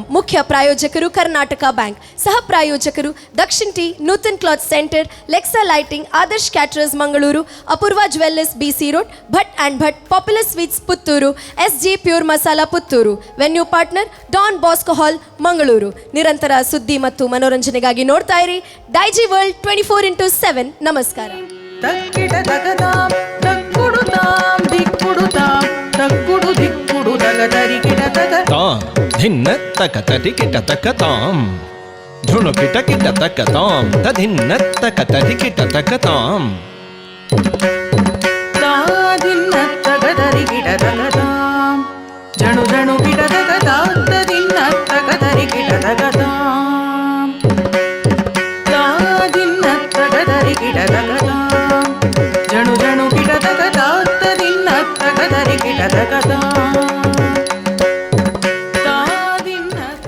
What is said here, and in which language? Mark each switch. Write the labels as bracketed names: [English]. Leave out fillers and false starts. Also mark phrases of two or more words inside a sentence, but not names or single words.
[Kannada] ಮುಖ್ಯ ಪ್ರಾಯೋಜಕರು ಕರ್ನಾಟಕ ಬ್ಯಾಂಕ್, ಸಹ ಪ್ರಾಯೋಜಕರು ದಕ್ಷಿಣ್ ಟಿ, ನೂತನ್ ಕ್ಲಾತ್ ಸೆಂಟರ್, ಲೆಕ್ಸಾ ಲೈಟಿಂಗ್, ಆದರ್ಶ್ ಕ್ಯಾಟರರ್ಸ್ ಮಂಗಳೂರು, ಅಪೂರ್ವ ಜ್ಯುವೆಲ್ಲರ್ಸ್ BC ರೋಡ್, ಭಟ್ ಆ್ಯಂಡ್ ಭಟ್, ಪಾಪ್ಯುಲರ್ ಸ್ವೀಟ್ಸ್ ಪುತ್ತೂರು, SG ಪ್ಯೂರ್ ಮಸಾಲಾ ಪುತ್ತೂರು, [English] venue partner [Kannada] ಡಾನ್ ಬಾಸ್ಕೋ ಹಾಲ್ ಮಂಗಳೂರು. ನಿರಂತರ ಸುದ್ದಿ ಮತ್ತು ಮನೋರಂಜನೆಗಾಗಿ ನೋಡ್ತಾ ಇರಿ ಡೈಜಿ ವರ್ಲ್ಡ್ 24x7. ನಮಸ್ಕಾರ. ತಕ್ಕಿಡ ತಗದಾಂ ತಕ್ಕುಡುತಾಂ ದಿಕ್ಕುಡುತಾಂ ತಕ್ಕುಡು ದಿಕ್ಕುಡು ತಗದರಿಗಿಡ ತಗ ತಾಂ ಧಿನ್ನ ತಕ ತರಿಕಿಟ ತಕ ತಾಂ ಧುಣುಕಿಟ ಕಿಟ ತಕ ತಾಂ ತಧಿನ್ನ ತಕ ತರಿಕಿಟ ತಕ ತಾಂ ತಾದಿನ್ನ ತಗದರಿಗಿಡ ತಗದಾಂ ಜಣು ಜಣು ಗಿಡ ತಗದಾಂ ತದಿನ್ನ ತಗದರಿಗಿಡ ತಗದಾಂ ತಾದಿನ್ನ ತಗದರಿಗಿಡ ತಗದಾಂ ಜಣು ಜಣು ಗಿಡ ತಗದಾಂ ತದಿನ್ನ ತಗದರಿಗಿಡ ತಗದಾಂ ತಾದಿನ್ನ